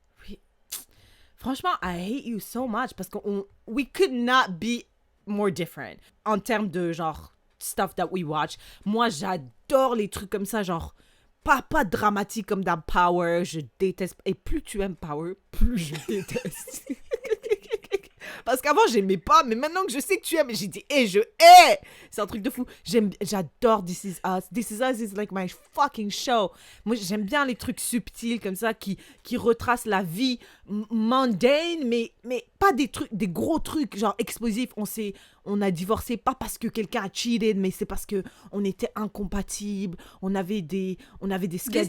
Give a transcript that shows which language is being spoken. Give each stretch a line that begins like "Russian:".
French: Oui. Franchement,
English: I hate you so much
French: parce que
English: we could not be more different
French: en termes de genre
English: stuff that we watch.
French: Moi, j'adore les trucs comme ça, genre pas dramatique comme dans Power. Je déteste. Et plus tu aimes Power, plus je déteste. Parce qu'avant, j'aimais pas, mais maintenant que je sais que tu aimes, j'ai dit, je hais! C'est un truc de fou. J'adore This Is Us.
English: This Is Us is like my fucking show.
French: Moi, j'aime bien les trucs subtils comme ça qui retracent la vie mundane, mais pas des gros trucs, genre explosifs. On a divorcé pas parce que quelqu'un a cheated, mais c'est parce que on était incompatibles. On avait des schedules